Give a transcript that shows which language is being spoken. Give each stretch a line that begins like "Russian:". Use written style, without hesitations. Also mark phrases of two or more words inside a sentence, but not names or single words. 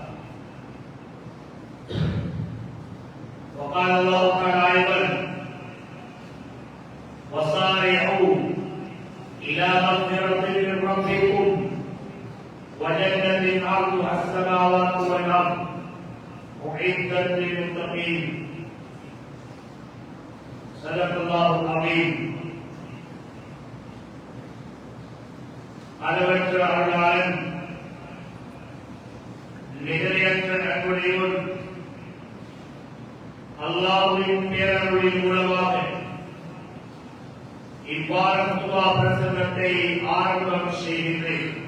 Arabic: وقال الله تعالى أيضا وسارعوا إلى مغفرة من ربكم وجنة عرضها السماوات والأرض أعدت للمتقين صدق الله العظيم
Tamil: அளவற்ற அருளாளன் நிகரையற்ற அன்புடையவன் அல்லாஹ்வின் பேரருளின் மூலமாக இவ்வாரத்துவா பிரசங்கத்தை ஆரம்பம் செய்கின்றேன்.